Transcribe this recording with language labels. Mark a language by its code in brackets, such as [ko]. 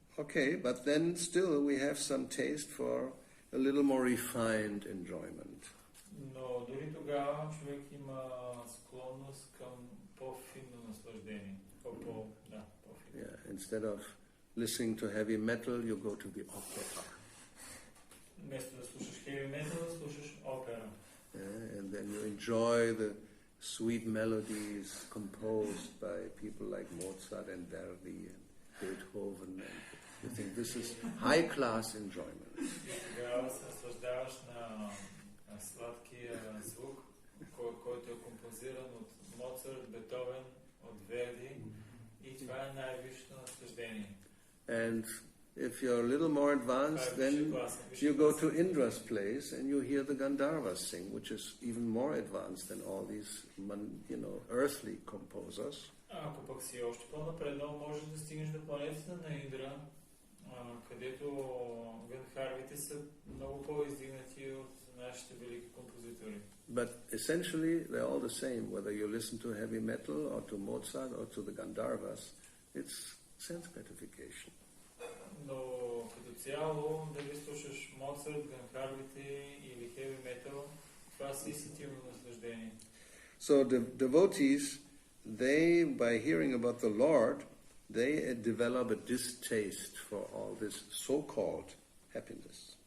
[en] Okay, but then still we have some taste for a little more refined enjoyment. [bg] Но дори тогава човек има склонност към по-финно наслаждение. По-финно. [en] Yeah, instead of listening to heavy metal, you go to the opera. [bg] Вместо да слушаш heavy metal, слушаш опера. [en] And then you enjoy the sweet melodies composed by people like Mozart and Verdi and Beethoven. And you think this is high-class enjoyment. [bg] Тогава се наслаждаваш на сладкия звук, който е композиран от Моцарт, Бетовен, от Верди. И това е най-висшето наслаждение. [en] And if you're a little more advanced, then you go to Indra's place and you hear the Gandharvas sing, which is even more advanced than all these, earthly composers. [bg] Ако пък си още по-напреднал, можеш да стигнеш до планетата на Индра, където гандхарвите са много по-издигнати от нашите велики композитори. [en] But essentially, they're all the same. Whether you listen to heavy metal or to Mozart or to the Gandharvas, it's sense gratification. [bg] Но като цяло, дали слушаш Моцарт, гандхарвите или heavy metal, това са и сетивно наслаждение. [en] So the devotees, they, by hearing about the Lord, they develop a distaste for all this so-called happiness.